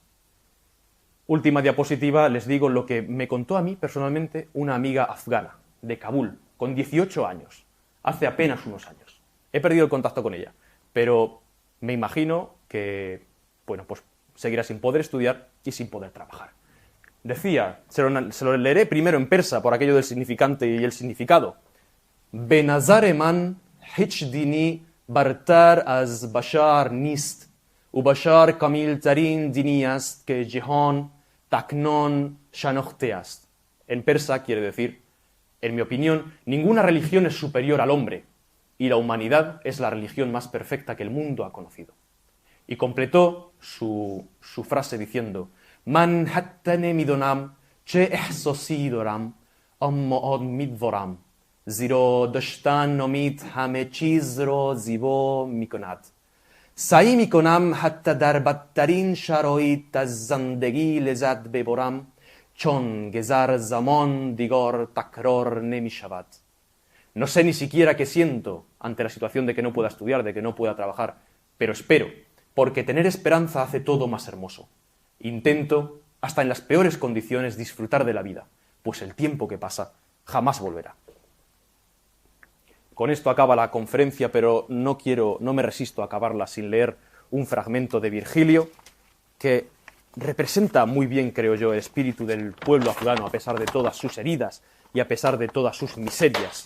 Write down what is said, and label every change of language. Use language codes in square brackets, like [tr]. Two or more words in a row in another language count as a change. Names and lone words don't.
[es] Última diapositiva, les digo lo que me contó a mí personalmente una amiga afgana de Kabul, con 18 años, hace apenas unos años. He perdido el contacto con ella, pero me imagino que, bueno, pues seguirá sin poder estudiar y sin poder trabajar. Decía, se lo leeré primero en persa por aquello del significante y el significado. [fa] به نظر من هیچ دینی برتر از بشر نیست، و بشر کامل ترین دینی است که جهان تاکنون شناخته است. [es] En persa quiere decir, en mi opinión, ninguna religión es superior al hombre, y la humanidad es la religión más perfecta que el mundo ha conocido. Y completó su frase diciendo, [fa] من حتی نمی‌دانم چه احساسی دارم اما امیدوارم زیرا داشتن امید همه چیز را زیبا می‌کند سعی می‌کنم حتی در بدترین شرایط از زندگی لذت ببرم چون گذر زمان دیگر تکرار نمی‌شود. [es] No sé ni siquiera qué siento ante la situación de que no pueda estudiar, de que no pueda trabajar, pero espero, porque tener esperanza hace todo más hermoso. Intento, hasta en las peores condiciones, disfrutar de la vida, pues el tiempo que pasa jamás volverá. Con esto acaba la conferencia, pero no me resisto a acabarla sin leer un fragmento de Virgilio que representa muy bien, creo yo, el espíritu del pueblo afgano a pesar de todas sus heridas y a pesar de todas sus miserias.